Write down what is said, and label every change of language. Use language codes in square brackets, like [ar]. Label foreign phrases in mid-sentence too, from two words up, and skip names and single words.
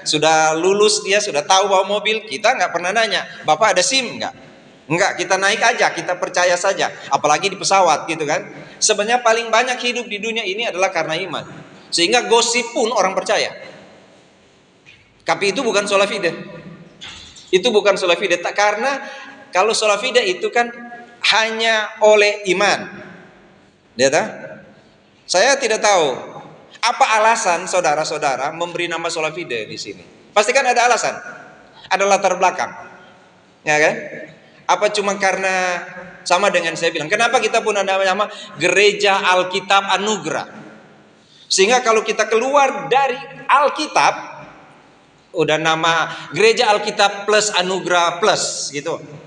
[id] Sudah lulus, dia sudah tahu bawa mobil. Kita nggak pernah nanya, Bapak ada SIM nggak? Enggak, kita naik aja, kita percaya saja. Apalagi di pesawat gitu kan. Sebenarnya paling banyak hidup di dunia ini adalah karena iman. Sehingga gosip pun orang percaya. Tapi itu bukan [la] sola fide. [id] Itu bukan [la] sola fide. [id] Karena kalau [la] sola fide [id] itu kan hanya oleh iman. Ya tak? Saya tidak tahu apa alasan saudara-saudara memberi nama [la] sola fide [id] di sini. Pasti kan ada alasan. Ada latar belakang. Ya kan? Apa cuma karena sama dengan saya bilang, kenapa kita pun ada nama Gereja Alkitab Anugerah? Sehingga kalau kita keluar dari Alkitab, udah nama Gereja Alkitab plus Anugerah plus gitu.